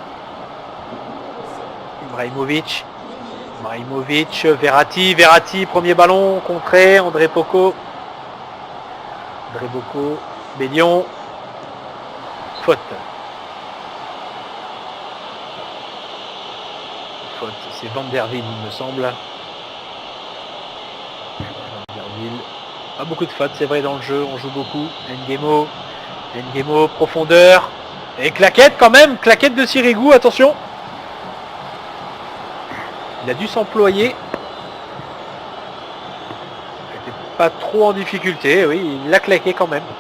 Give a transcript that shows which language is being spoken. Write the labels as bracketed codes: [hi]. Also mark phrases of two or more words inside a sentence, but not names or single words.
[fr] Ibrahimovic, Verratti, premier ballon contré, André Poco, Bélion, faute, c'est Van der Wiel il me semble. Van der Wiel, pas beaucoup de fautes, c'est vrai dans le jeu, on joue beaucoup. Nguemo, profondeur, et claquette quand même, claquette de Sirigu, attention. Il a dû s'employer. Il n'était pas trop en difficulté, oui, il l'a claqué quand même.